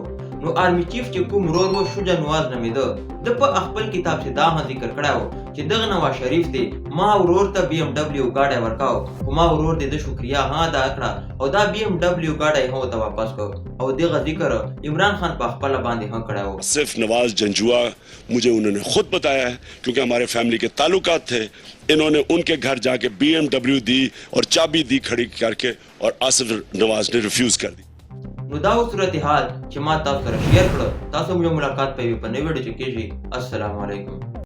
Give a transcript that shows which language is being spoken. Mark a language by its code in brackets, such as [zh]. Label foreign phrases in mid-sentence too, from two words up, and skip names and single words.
[ps] نو آرمی چیف چې کوم ورور و شجاع نواز نومېده د په خپل کتاب چې دا هم ذکر کړی و چې دغه نواز شریف دی ما ورور ته BMW ګاډی ورکاو خو ما ورور د شکریا ها ادا کړه او دا BMW ګاډی هم ورته واپس کړ او دغه ذکر عمران خان په خپل باندې هم کړی و. [ur] صرف نواز جنجوعہ مجھے انہوں نے خود بتایا ہے کیونکہ ہمارے فیملی کے تعلقات تھے. انہوں نے ان کے گھر جا کے BMW دی اور چابی دی کھڑی کر کے اور آصف نواز نے ریفیوز کر دی. [ps] نو دا صورتحال چې ما تاسو سره شیر کړه. تاسو موږ ملاقات په یوه نوې ویډیو کې کېږي. [ar] السلام علیکم.